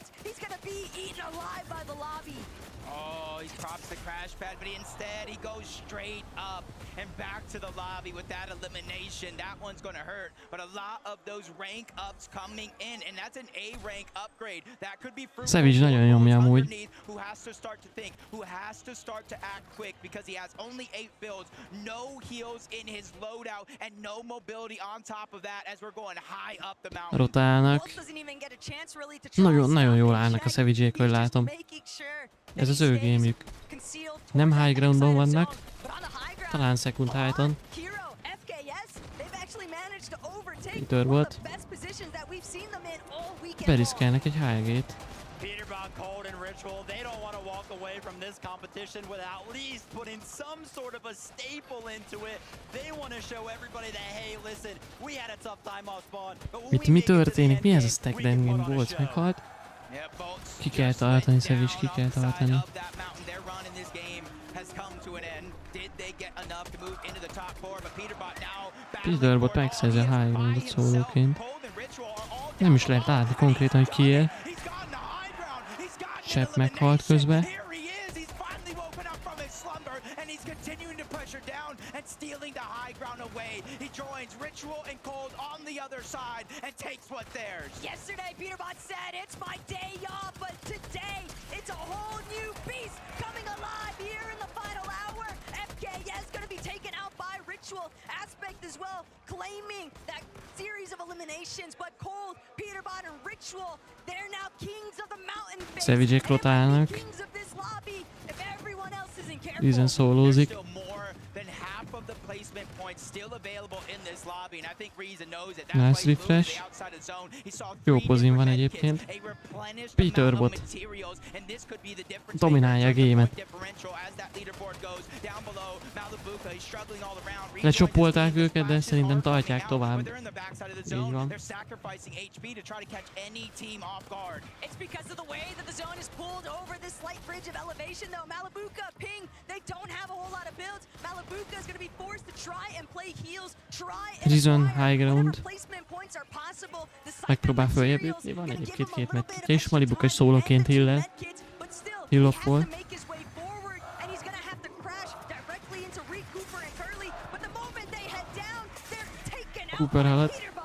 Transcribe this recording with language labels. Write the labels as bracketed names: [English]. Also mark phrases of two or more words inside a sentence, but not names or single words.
[English] He's gonna be eaten alive by the lobby. Oh, he props the crash pad, but instead he goes straight up and back to the lobby with that elimination. That one's gonna hurt, but a lot of those rank ups coming in, and that's an A rank upgrade. That could be fruitful. [Hungarian] Savage nagyon nyomja amúgy. [English] Who has to start to think, who has to start to act quick because he has only 8 builds, no heals in his loadout, and no mobility on top of that as we're going high up the mountain. [Hungarian] Rotálnak. Nagyon jól állnak a Savage-ék, hogy látom. Ez az ő gémjük. Nem [English] high groundon [Hungarian] vannak, talán [English] second high-on. [Hungarian] Peter volt. Beriszkelnek egy high-gate. [English] Peterbot, Cold, and Ritual, they don't want to walk away from this competition without at least putting some sort of a staple into it. They want to show everybody that, hey, listen, we had a tough time off spawn, but when we [Hungarian] Mi történik? Mi ez a stack dengén? Bolts meghalt? Ki kell tartani, Savage, ki kell tartani. Peterbot megszerzi a [English] high groundot [Hungarian] szólóként. Nem is lehet látni konkrétan, hogy ki él. Chap meghalt közben. [English] Stealing the high ground away. He joins Ritual and Cold on the other side and takes what's theirs. Yesterday, Peterbot said it's my day off, but today it's a whole new beast coming alive here in the final hour. FKS gonna be taken out by Ritual. Aspect as well, claiming that series of eliminations, but Cold, Peterbot, and Ritual, they're now kings of the mountain. [Hungarian] Savage-ék rotálnak. Reason szólózik. [English] Nice refresh. [Hungarian] Jó pozin van egyébként. Peterbot dominálja a game-et. Lecsopolták őket, de szerintem tartják tovább. Így van. [English] It's because of the way that the zone is pulled over this slight bridge of elevation, though. Malabuka, Ping, they don't have a whole lot of builds. Malabuka is going to be forced to try and play heals, try and Reason high ground. [Hungarian] Megpróbál följebb jutni, van egyébként 2 medkitje, és Malibuka is szólóként heal-el. Heal-off-ol. Cooper halad.